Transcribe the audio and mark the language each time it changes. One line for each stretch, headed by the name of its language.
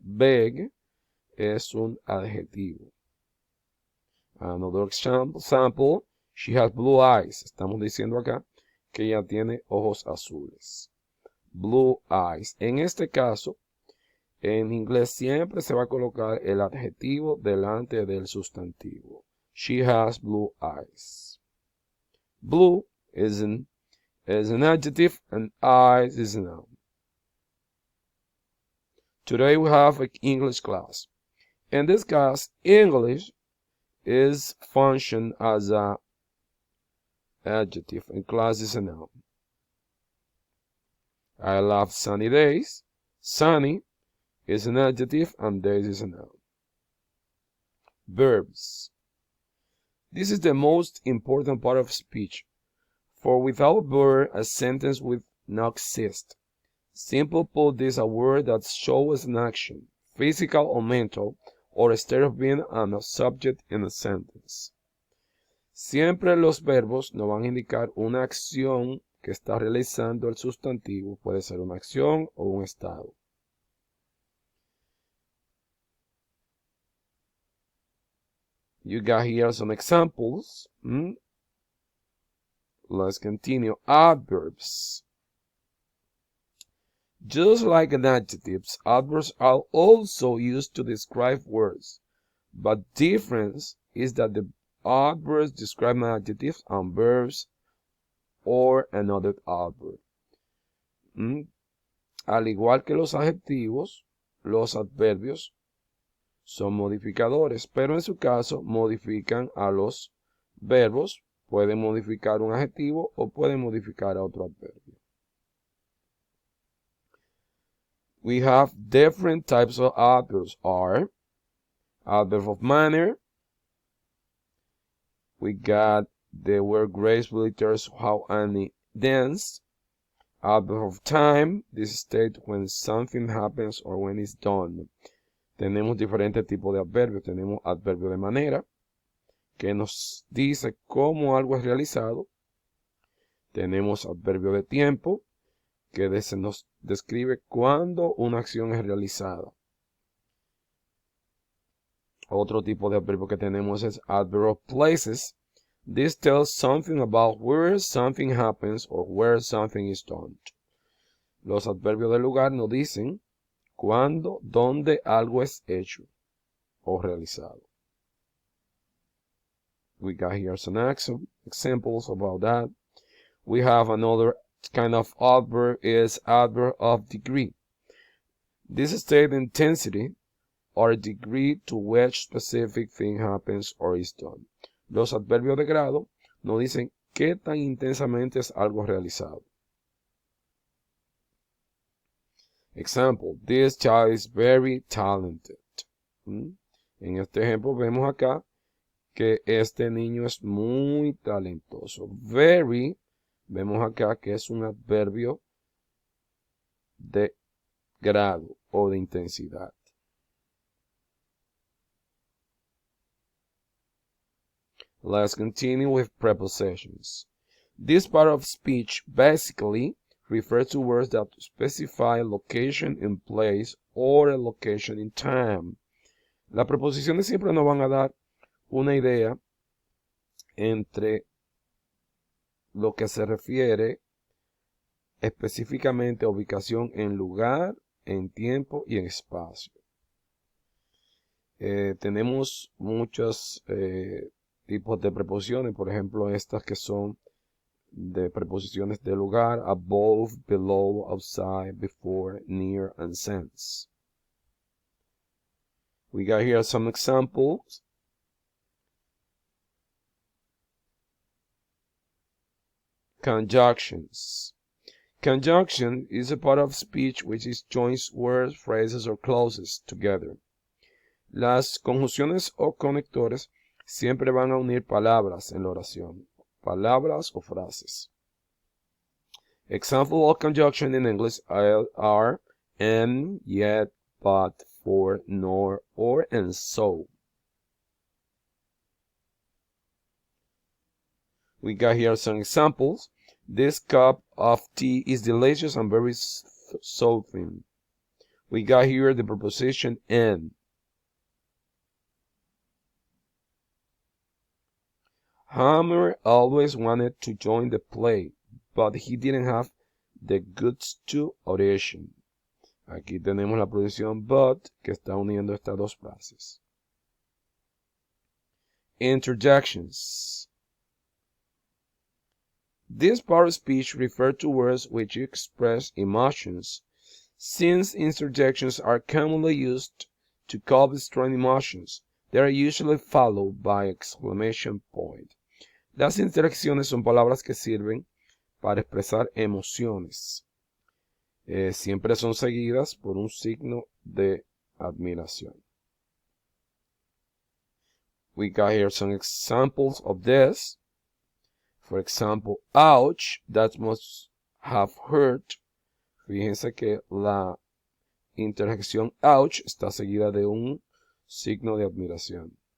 Spanish: Big es un adjetivo.
English: Another example. She has blue eyes.
Spanish: Estamos diciendo acá que ella tiene ojos azules.
English: Blue eyes.
Spanish: En este caso, en inglés siempre se va a colocar el adjetivo delante del sustantivo.
English: She has blue eyes. Blue is an adjective and eyes is a noun. Today we have an English class. In this class, English is function as an adjective and class is a noun. I love sunny days. Sunny is an adjective and days is a noun. Verbs. This is the most important part of speech, for without verb, a sentence would not exist. Simply put, this is a word that shows an action, physical or mental, or instead of being a subject in a sentence.
Spanish: Siempre los verbos nos van a indicar una acción que está realizando el sustantivo. Puede ser una acción o un estado.
English: You got here some examples. Let's continue. Adverbs. Just like adjectives, adverbs are also used to describe words. But difference is that the adverbs describe adjectives and verbs or another adverb.
Spanish: Al igual que los adjetivos, los adverbios son modificadores, pero en su caso modifican a los verbos. Pueden modificar un adjetivo o pueden modificar a otro adverbio.
English: We have different types of adverbs are adverb of manner. We got the word gracefully tells how Annie danced. Adverb of time. This state when something happens or when it's done.
Spanish: Tenemos diferentes tipos de adverbios. Tenemos adverbio de manera, que nos dice cómo algo es realizado. Tenemos adverbio de tiempo, que nos describe cuándo una acción es realizada. Otro tipo de adverbio que tenemos es
English: adverb of places. This tells something about where something happens or where something is done.
Spanish: Los adverbios de lugar nos dicen cuándo, dónde algo es hecho o realizado.
English: We got here some examples about that. We have another kind of adverb is adverb of degree. This states the intensity or degree to which specific thing happens or is done.
Spanish: Los adverbios de grado nos dicen qué tan intensamente es algo realizado.
English: Example, this child is very talented.
Spanish: En este ejemplo vemos acá que este niño es muy talentoso. Very Vemos acá que es un adverbio de grado o de intensidad.
English: Let's continue with prepositions. This part of speech basically refers to words that specify a location in place or a location in time.
Spanish: Las preposiciones siempre nos van a dar una idea entre lo que se refiere específicamente a ubicación en lugar, en tiempo y en espacio. Tenemos muchos tipos de preposiciones, por ejemplo estas que son de preposiciones de lugar:
English: above, below, outside, before, near, and since. We got here some examples. Conjunctions. Conjunction is a part of speech which joins words, phrases, or clauses together.
Spanish: Las conjunciones o conectores siempre van a unir palabras en la oración, palabras o frases.
English: Example of conjunction in English are and, yet, but, for, nor, or, and so. We got here some examples. This cup of tea is delicious and very soothing. We got here the preposition and. Hammer always wanted to join the play, but he didn't have the goods to audition.
Spanish: Aquí tenemos la preposición but, que está uniendo estas dos frases.
English: Interjections. This part of speech refers to words which express emotions. Since interjections are commonly used to cover strong emotions, they are usually followed by exclamation point.
Spanish: Las interjecciones son palabras que sirven para expresar emociones. Siempre son seguidas por un signo de admiración.
English: We got here some examples of this. For example, ouch, that must have hurt.
Spanish: Fíjense que la interjección ouch está seguida de un signo de admiración.